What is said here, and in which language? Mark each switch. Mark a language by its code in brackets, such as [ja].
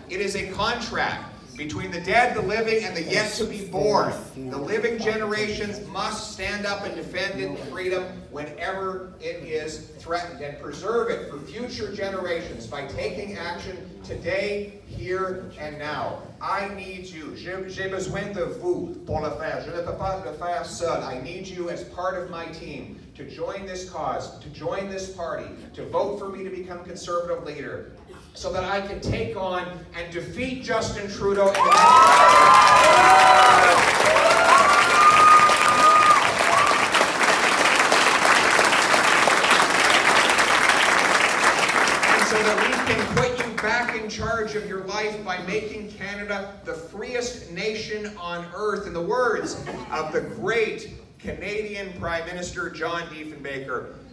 [en] It is a contract between the dead, the living, and the yet to be born. The living generations must stand up and defend freedom whenever it is threatened, and preserve it for future generations by taking action today, here, and now. I need you. [fr] J'ai besoin de vous pour le faire. Je ne peux pas le faire seul. [en] I need you as part of my team to join this cause, to join this party, to vote for me to become Conservative leader, so that I can take on and defeat Justin Trudeau in the and so that we can put you back in charge of your life by making Canada the freest nation on earth, in the words of the great Canadian Prime Minister John Diefenbaker.